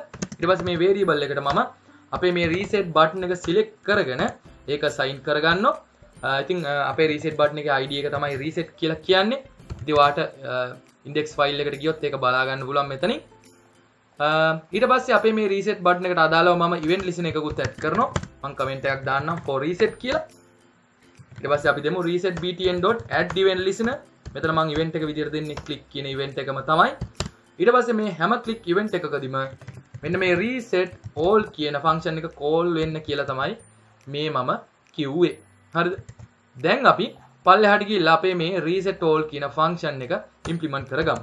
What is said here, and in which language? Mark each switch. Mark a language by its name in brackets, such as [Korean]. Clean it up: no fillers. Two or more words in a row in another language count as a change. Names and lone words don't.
[Sinhala] ඊට පස්සේ මේ variable එකට මම අපේ මේ [English] reset button [Sinhala] එක select කරගෙන ඒක sign කරගන්නවා. ඉතින් අපේ [English] reset button [Sinhala] එකේ ID එක තමයි reset කියලා කියන්නේ. ඉතින් ඔයාට [English] index file [Sinhala] එකට ගියොත් ඒක බලා ගන්න පුළුවන් මෙතනින්. ඊට පස්සේ අපේ මේ [English] reset button [Sinhala] එකට අදාළව මම [English] event listener [Sinhala] එකකුත් add කරනවා. මම comment එකක් දාන්නම් [English] for reset [Sinhala] කියලා. ඊට පස්සේ අපි දෙමු [English] reset btn.add event listener. [Sinhala] මෙතන මම event එක විදියට දෙන්නේ click කියන event එකම තමයි. ඊට පස්සේ මේ හැම [English] click event [Sinhala] එකකදීම මෙන්න මේ [English] reset all [Sinhala] කියන function එක call වෙන්න කියලා තමයි මේ මම කිව්වේ. හරිද? දැන් අපි පල්ලෙහාට ගිහිල්ලා අපේ මේ [English] reset all [Sinhala] කියන function එක implement කරගමු.